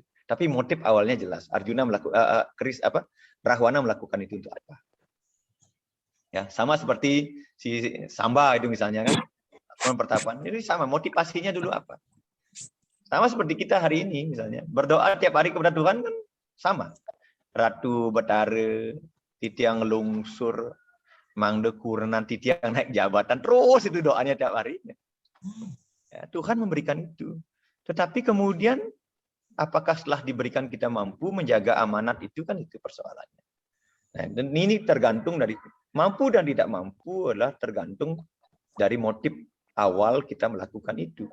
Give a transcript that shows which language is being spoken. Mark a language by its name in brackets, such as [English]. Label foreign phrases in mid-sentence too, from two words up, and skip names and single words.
[Indonesian] Tapi motif awalnya jelas. Arjuna Rahwana melakukan itu untuk apa? Ya, sama seperti si Samba itu misalnya kan pertapaan. Ini sama motivasinya dulu apa? Sama seperti kita hari ini misalnya berdoa tiap hari kepada Tuhan kan sama. [Balinese] Ratu Betara, titiang lungsur, mangde kurenan, titiang naik jabatan, terus itu doanya tiap hari. [Indonesian] Ya, Tuhan memberikan itu. Tetapi kemudian apakah setelah diberikan kita mampu menjaga amanat itu kan itu persoalannya. Nah, dan ini tergantung dari mampu dan tidak mampu adalah tergantung dari motif awal kita melakukan itu.